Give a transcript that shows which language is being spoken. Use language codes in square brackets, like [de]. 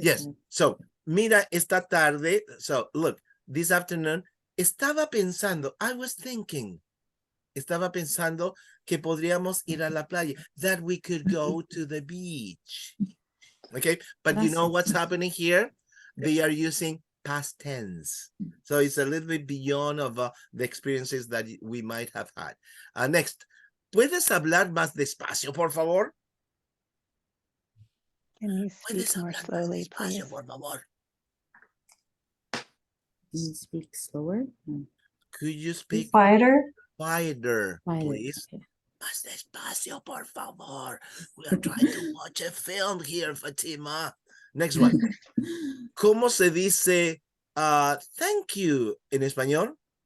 [en] Yes. So, [es] mira, esta tarde, [en] so look, this afternoon, [es] estaba pensando, [en] I was thinking, [es] estaba pensando que podríamos ir a la playa, [en] that we could go to the beach. Okay, but you know what's happening here? They are using past tense. So it's a little bit beyond of the experiences that we might have had. Next, [es] ¿puedes hablar más despacio, por favor? [en] Can you speak more slowly, please? [es] Por favor. [en] Can you speak slower? Could you speak Quieter. quieter, please? Okay. [es] Más despacio, por favor. [en] We are trying to watch a film here, Fatima. Next one. [es] ¿Cómo se dice [en] thank you [es] en español?